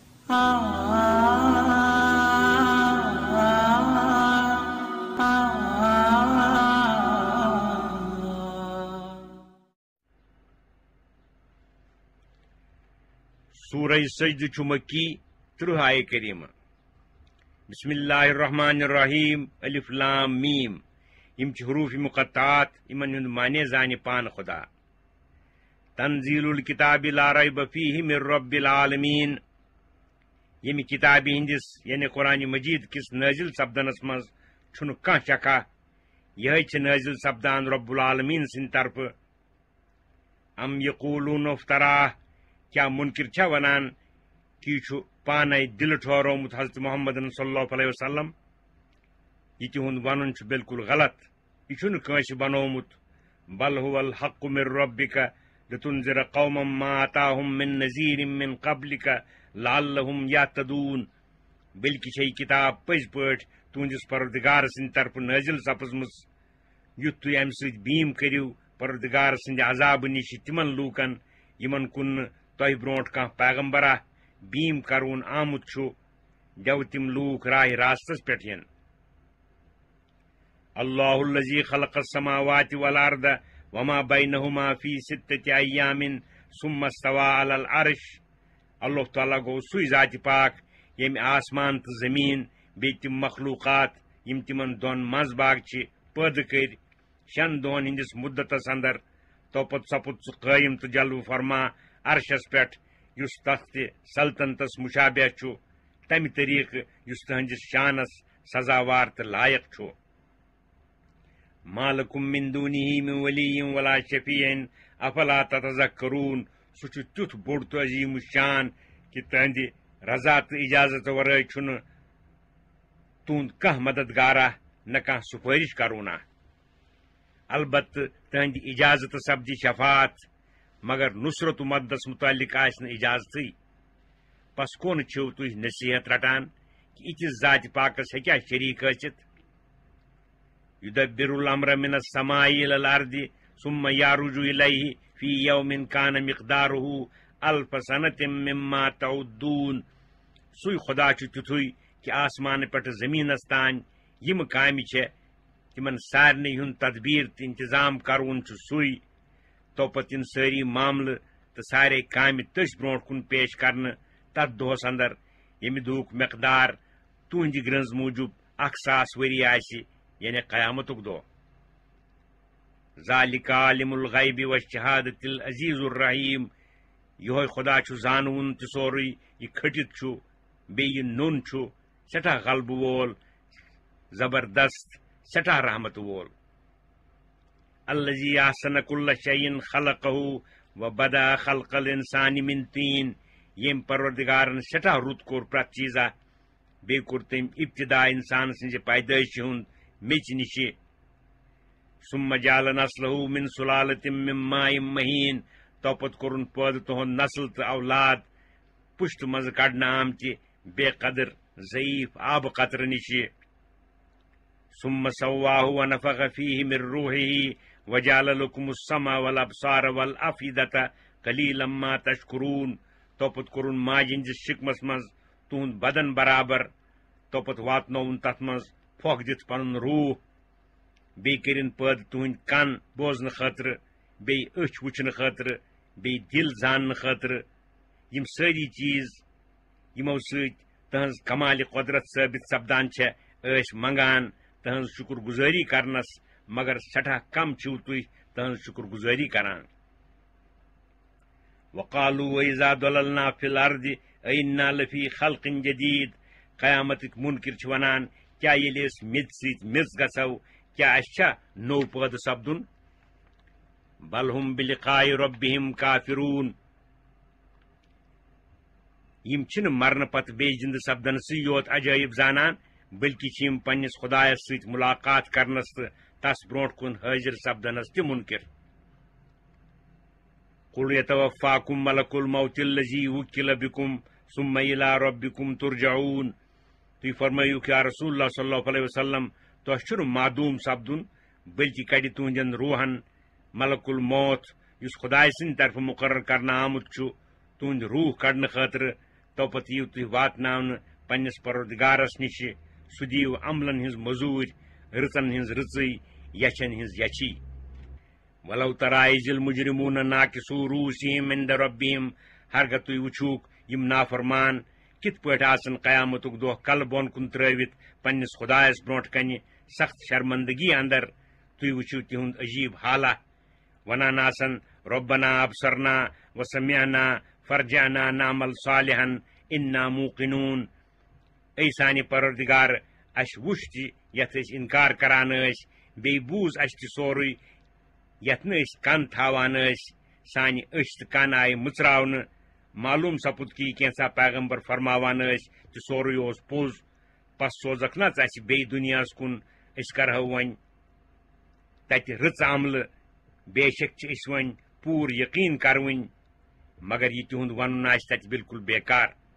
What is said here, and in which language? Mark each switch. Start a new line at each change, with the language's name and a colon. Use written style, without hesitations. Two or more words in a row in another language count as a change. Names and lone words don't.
Kashmiri: سورہ سجدہ چھ مکی 30 آیہ کریمہ بسم
Arabic: اللہ الرحمن الرحیم الف لام میم
Kashmiri: یم چھ حروف مقطعات یمن ہند معنی زانہ پان خدا
Arabic: تنزیل الکتاب لا ریب فیہ من رب العالمین یم
Kashmiri: کتاب ہندس یعنی قرآن مجید کس نازل سپدنس مز چھن کان شکا یہ چھ نازل سپدان
Arabic: رب العالمین
Kashmiri: سن طرف
Arabic: ام یقولون افتراہ
Kashmiri: کیا منکر چھا ونان کہ چھ پانے دل ٹھہرومت حضرت محمد
Arabic: صلی اللہ علیہ وسلم
Kashmiri: یہ تہند ون بالکل غلط یہ چھن کنس بنومت
Arabic: بل هو الحق من ربک لتنذر قوما ما آتاهم من نذیر من قبلک لعلهم یہتدون
Kashmiri: بلکہ چھ کتاب پز پٹ تہندس پروردگار سند طرف نازل سپزمز یت تھی ام ست بیم کریو پروردگار سند عذاب نش تمن لوکن یمن کن تہ برونٹ کان پیغمبرہ بیم کرون آمت چھو جو تم لوک راہ راستس پہ
Arabic: اللہ الذی خلق السماوات والارض وما بینہما فی 6 ایام ثم استوى علی العرش اللہ
Kashmiri: تعالیٰ گو سوی ذات پاک یم آسمان تو زمین بی تم مخلوقات یم تمن دون مز باغ چھ پید کر 6 دہن ہندس مدتس اندر توپت سپت سہ قائم تو جلو فرما عرشس پہ یس تخت سلطنتس مشابہ چھو تمہ طریقہ یس تہندس شانس سزاوار تو لائق چھو
Arabic: ما لکم من دونہ من ولی ولا شفیع افلا تتذکرون
Kashmiri: سہ چھ تیتھ بوڑ تو عظیم الشان کہ تہندِ رضا تو اجازت ورائے چھن تہند کانٛہہ مددگارہ نہ کانٛہہ سفارش کرونا البتہ تہندِ اجازت سپدی شفاعت مگر نصرت و مددس متعلق آسن اجازت پس کون چھو تھی نصیحت رٹان کہ اتس ذات پاکس ہکیا شریک ٲسِتھ
Arabic: یدبر الامر من السماء الى الارض ثم یعرج الیہ فی یوم کان مقدارہ الف سنۃ مما
Kashmiri: تعدون سوی خدا چھ تیتھُے کہ آسمان پہ زمینس تان یم کامہ چھ تمن سارنی ہند تدبیر تو انتظام کرون چھ سوی توپت ان ساری معاملہ تو سارے کامہ تس برونٹ کن پیش کرنے تر دہس اندر یم دہک مقدار تہندِ گرنز موجود 1,000 وری آسی یعنی قیامتک دہ
Arabic: ذالک عالم الغیب والشہادۃ العزیز الرحیم
Kashmiri: یہ خدا چھ زانون تہ سوری یہ کھٹت چھ بیہ نون چھ سٹھا غلب وول زبردست سٹھا رحمت وول
Arabic: الذی احسن کل شیء خلقہ وبدأ خلق الانسان من طین
Kashmiri: یم پروردگارن سٹھا رت کور پرت چیزہ بی کور تم ابتدا انسان سنز پیدائش ہند میچ نش
Arabic: ثم جعل نسلہ من سلالۃ من ماء مہین
Kashmiri: توپت کورن پید تہند نسل تو اولاد پشت مز کڑنا آمتہ بے قدر ضعیف آب قطر نش
Arabic: ثم سواہ ونفخ فیہ من روحہ وجعل لکم السمع والابصار والافئدۃ قلیلا ما تشکرون
Kashmiri: توپت کورن ماجہ ہندس شکمس مز تہند بدن برابر توپت واتنون تت مز پھوک دت پن روح بی کرن پید تہند کن بوزن خاطر بی اچھ وچھن خاطر بی دل زان خاطر یم ساری چیز یمو ست تہنز کمال قدرت ثابت سپدان چھ منگان تہنز شکر گزاری کرنس مگر سٹھا کم چھو تھی تہنز شکر گزاری کران
Arabic: وقالوا وإذا ضللنا في الأرض أئنا لفي خلق جديد
Kashmiri: قیامتک منکر چھ ونان کیا یل اس مت ست مز گژھو کیا اچھا نو پید سپدن
Arabic: بل هم بلقاء ربهم کافرون
Kashmiri: یم چھن مرن پت بے زند سپدن سی یوت عجائب زانان بلکہ چھ پنس خدایس ست ملاقات کرنس تو تس برونٹ کن حاضر سپدنس تہ منکر
Arabic: قل یتوفاکم ملک الموت الذی وکل بکم ثم الی ربکم ترجعون
Kashmiri: تھی فرمائیو کہ رسول اللہ
Arabic: صلی اللہ علیہ وسلم
Kashmiri: تہ چھ معدوم سپدن بلکہ کڑ تہندین روحن ملک الموت اس خدائے سند طرف مقرر کرنا آمت چھ تہند روح کڑنے خاطر توپت یِیِو تُہۍ واتناونہٕ پنٛنِس پروردگارس نِش سُہ دِیِو عملن ہٕنٛز مٔزوٗرۍ رٕژن ہٕنٛز رٕژٕے یچھن ہٕنٛز یچھی
Arabic: ولو ترى إذ المجرمون ناكسوا رؤوسهم عند ربهم
Kashmiri: ہرگاہ تُہۍ وٕچھوُکھ یِم نافرمان کِتھ پٲٹھۍ آسن قیامتُک دۄہ کلہٕ بۄن کُن ترٲوِتھ پنٛنِس خۄدایس برونٛٹھ کنہِ سخت شرمندگی اندر تُہۍ وٕچھِو تِہُنٛد عجیٖب حالہ ونان آسن
Arabic: ربنا ابصرنا وسمعنا فرجعنا نعمل صالحا انا موقنون
Kashmiri: اے سانہِ پروردگار اسہِ وٕچھ تہِ یتھ أسۍ انکار کران ٲسۍ بیٚیہِ بوٗز اسہِ تہِ سورُے یتھ نہٕ أسۍ کن تھاوان ٲسۍ سانہِ أچھ تہٕ کن آیہِ مٕژراونہٕ معلوٗم سپُد کہِ کینٛژھا پیغمبر فرماوان ٲسۍ تہِ سورُے اوس پوٚز پس سوزکھ نہ ژٕ اسہِ بیٚیہِ دُنیاہس کُن أسۍ کرہو وۄنۍ تتہِ رٕژ عملہٕ بے شک چھِ أسۍ وۄنۍ پوٗرٕ یقیٖن کروٕنۍ مگر یہِ تِہُنٛد ونُن آسہِ تتہِ بالکل بیکار